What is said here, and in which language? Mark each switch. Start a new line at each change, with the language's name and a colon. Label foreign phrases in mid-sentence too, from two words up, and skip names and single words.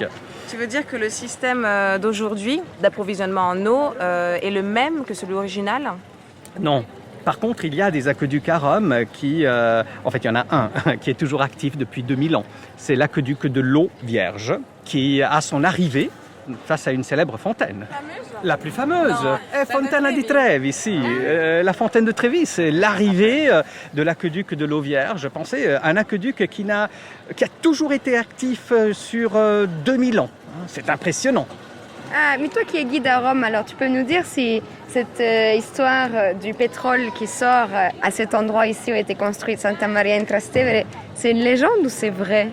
French: Tu veux dire que le système d'aujourd'hui d'approvisionnement en eau est le même que celui original ? Non. Par contre, il y a des aqueducs à Rome qui... en fait, il y en a un qui est toujours actif depuis 2000 ans. C'est l'aqueduc de l'eau vierge qui a son arrivée face à une célèbre fontaine. La plus fameuse. Fontana di Trevi, si. La fontaine de Trévi, c'est l'arrivée de l'aqueduc de l'eau vierge. Pensez, un aqueduc qui a toujours été actif sur 2000 ans. C'est impressionnant. Ah, mais toi qui es guide à Rome, alors tu peux nous dire si cette histoire du pétrole qui sort à cet endroit ici où a été construite Santa Maria in Trastevere, c'est une légende ou c'est vrai ?